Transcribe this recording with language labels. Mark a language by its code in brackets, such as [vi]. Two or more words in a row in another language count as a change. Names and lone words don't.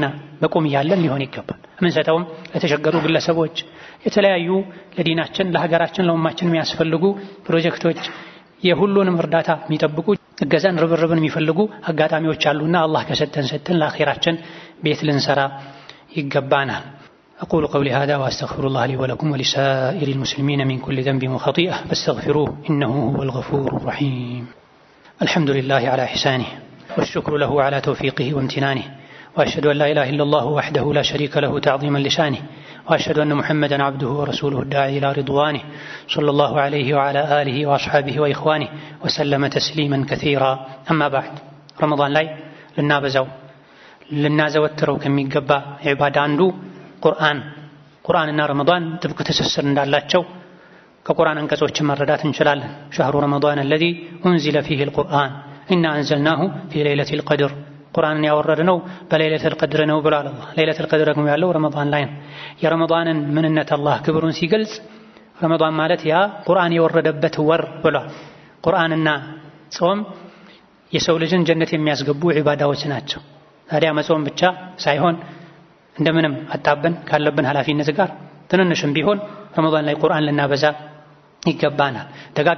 [am] በቁም ያለን ሊሆን ይገባል። ምንሰጠውም ለተቸገሩ ግለሰቦች የተለያዩ ለዲናችን ለሀገራችን ለኡማችን የሚያስፈልጉ ፕሮጀክቶች የሁሉንም እርዳታ የሚጠብቁ እገዛን ርብርብን የሚፈልጉ አጋጣሚዎች አሉና አላህ ከሰጠን ለአኺራችን ቤት ልንሰራ ይገባናል። [ar] أقول قولي هذا وأستغفر الله لي ولكم ولسائر المسلمين من كل ذنب وخطيئة فاستغفروه إنه هو الغفور الرحيم. الحمد لله على إحسانه والشكر له على توفيقه وامتنانه وأشهد أن لا إله إلا الله وحده لا شريك له تعظيما لشانه وأشهد أن محمدا عبده ورسوله الداعي إلى رضوانه صلى الله عليه وعلى آله وأصحابه وإخوانه وسلم تسليما كثيرا. أما بعد [am] ረመዳን ላይ ልናዘወትረው ከሚገባ ዒባዳ አንዱ ቁርአንና ረመዳን ጥብቅ ትስስር እንዳላቸው ከቁርአን አንቀጾች መረዳት እንችላለን። [ar] شهر رمضان الذي أنزل فيه القرآن إنا أنزلناه في ليلة القدر [am] ቁርአንን ያወረድነው በለይለቱል ቀድር ነው ብሏል አላህ። ለይለቱል ቀድር ደግሞ ያለው ረመዳን ላይ ነው። የረመዳንን ምንነት አላህ ክብሩን ሲገልጽ ረመዳን ማለት ያ ቁርአን የወረደበት ወር ብሏል። ቁርአንና ጾም የሰው ልጅን ጀነት የሚያስገቡ ዒባዳዎች ናቸው። ታዲያ መጾም ብቻ ሳይሆን እንደምንም አጣበን ካለብን ኃላፊነት ጋር ትንንሽም ቢሆን ረመዳን ላይ ቁርአን ልናበዛ ይገባናል። ደጋግ